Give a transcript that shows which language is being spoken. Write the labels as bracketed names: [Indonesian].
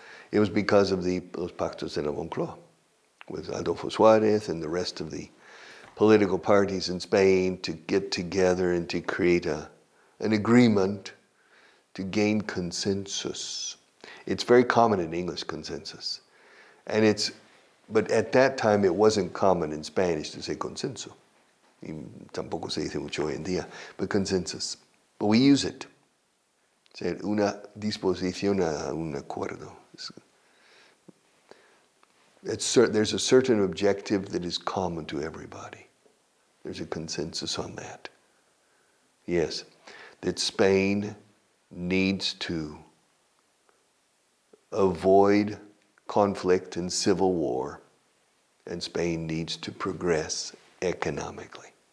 [English] It was because of los pactos de la Moncloa with Adolfo Suárez and the rest of the political parties in Spain to get together and to create an agreement to gain consensus. It's very common in English, consensus. But at that time it wasn't common in Spanish to say consenso. [Spanish] Y tampoco se dice mucho hoy en día, [English] but consensus. But we use it. [Spanish] Una disposición a un acuerdo. [English] There's a certain objective that is common to everybody. There's a consensus on that. Yes, that Spain needs to avoid conflict and civil war, and Spain needs to progress economically.